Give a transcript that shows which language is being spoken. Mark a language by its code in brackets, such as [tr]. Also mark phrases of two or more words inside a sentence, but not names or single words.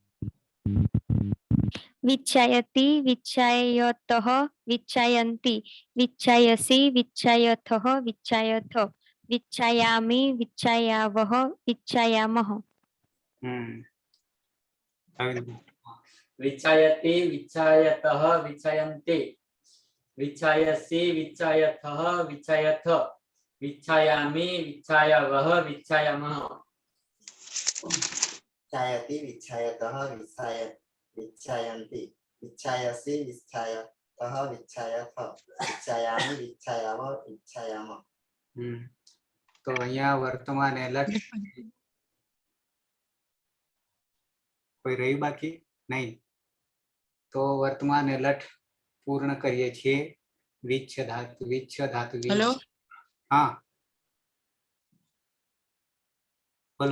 [sa] વિચ્છાયતિ વિચ્છાયતઃ વિચ્છાયન્તિ વિચ્છાયસી વિચ્છાયથઃ વિચ્છાયથ વિચ્છાયામિ વિચ્છાયાવહ વિચ્છાયામહ. વિચ્છાયતિ વિચ્છાયતઃ વિચ્છાયન્તિ વિચ્છાયસી વિચ્છાયથઃ વિચ્છાયથ વિચ્છાયામિ વિચ્છાયાવહ વિચ્છાયામહ. विच्छायति विच्छायतः विच्छायन्ति विच्छायसि विच्छायतः विच्छायथ विच्छायामि विच्छायावः विच्छायामः. [gu] તો અહીંયા વર્તમાન લઠ કોઈ રહ્યું બાકી? નહીં. તો વર્તમાન એ લઠ પૂર્ણ કરીએ છીએ. વિચ્છ ધાતુ હેલો હા બોલો.